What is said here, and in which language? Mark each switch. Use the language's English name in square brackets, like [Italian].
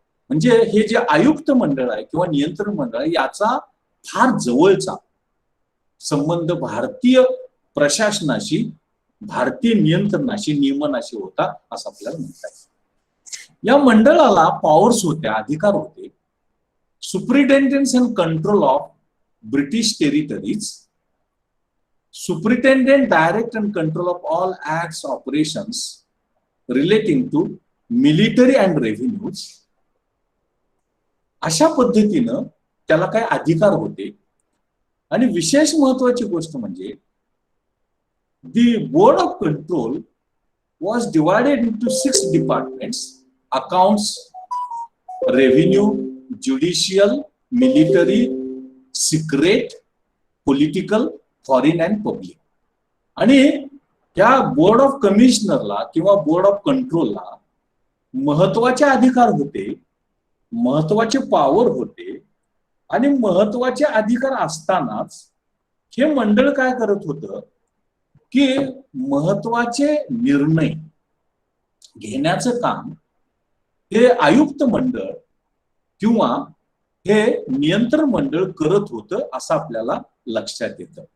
[Marathi] म्हणजे हे जे आयुक्त मंडळ आहे किंवा नियंत्रण मंडळ आहे याचा फार जवळचा संबंध भारतीय प्रशासनाशी, भारतीय नियंत्रणाशी, नियमनाशी होता असं आपल्याला म्हणता येईल. या मंडळाला पॉवर्स होत्या, अधिकार होते. [English] Superintendent and control of British territories, superintendent, direct and control of all acts, operations relating to military and revenues. [Marathi] अशा पद्धतीनं त्याला काय अधिकार होते. आणि विशेष महत्वाची गोष्ट म्हणजे [English] the board of control was divided into 6 departments: accounts, revenue, judicial, military, secret, political, foreign and public. [Marathi] आणि त्या बोर्ड ऑफ कमिशनरला किंवा बोर्ड ऑफ कंट्रोलला महत्वाचे अधिकार होते, महत्वाचे पॉवर होते, आणि महत्वाचे अधिकार असतानाच हे मंडळ काय करत होतं की महत्वाचे निर्णय घेण्याचं काम हे आयुक्त मंडळ किंवा हे नियंत्रण मंडळ करत होतं असं आपल्याला लक्षात येतं.